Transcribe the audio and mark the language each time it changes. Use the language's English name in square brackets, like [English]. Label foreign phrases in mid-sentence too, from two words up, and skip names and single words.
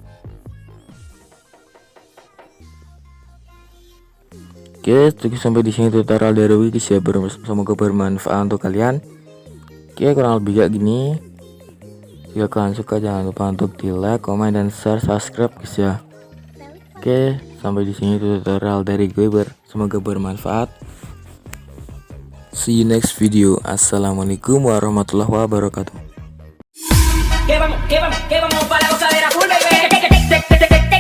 [Indonesian] Oke, cukup sampai di sini tutorial dari Wikis ya, semoga bermanfaat untuk kalian. Oke, kurang lebih kayak gini. Jika kalian suka jangan lupa untuk di like, komen, dan share, subscribe guys ya. Oke, sampai di sini tutorial dari gue, semoga bermanfaat. [English] See you next video. [Arabic] السلام عليكم ورحمة الله وبركاته. [Spanish] Que vamos para la gozadera, [English] full baby.